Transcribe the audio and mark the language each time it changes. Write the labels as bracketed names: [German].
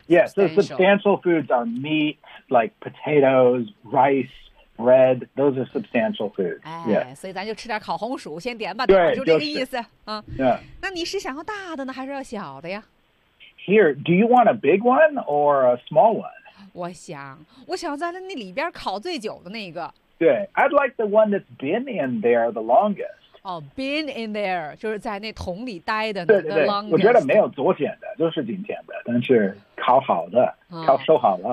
[English] Yes, so substantial foods are meat, like potatoes, rice, bread. Those are substantial foods. 哎、yeah. [Chinese] 所以咱就吃点烤红薯先点吧，对，就这个意思。那你是想要大的呢还是要小的呀？ [English] Here, do you want a big one or a small one? [Chinese] 我想在那里边烤最久的那个。 [English] 对， I'd like the one that's been in there the longest. Been in there, [Chinese] 就是在那桶里待的那个 longest。我觉得没有昨天的，就是今天的，但是烤好的、烤熟好了，